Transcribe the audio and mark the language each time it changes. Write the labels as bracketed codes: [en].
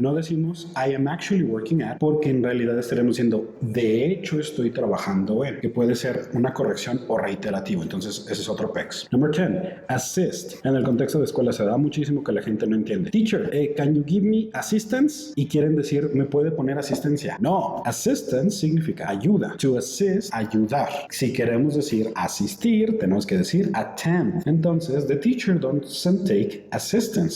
[es] No decimos [en] I am actually working at [es] porque en realidad estaremos diciendo de hecho estoy trabajando en, que puede ser una corrección o reiterativo. Entonces ese es otro PEX. [en] Number 10, assist. [es] En el contexto de escuela se da muchísimo que la gente no entiende. [en] Teacher, can you give me assistance? [es] Y quieren decir, ¿me puede poner asistencia? No, assistance significa ayuda. To assist, ayudar. Si queremos decir asistir, tenemos que decir attend. Entonces, [en] the teacher doesn't take assistance.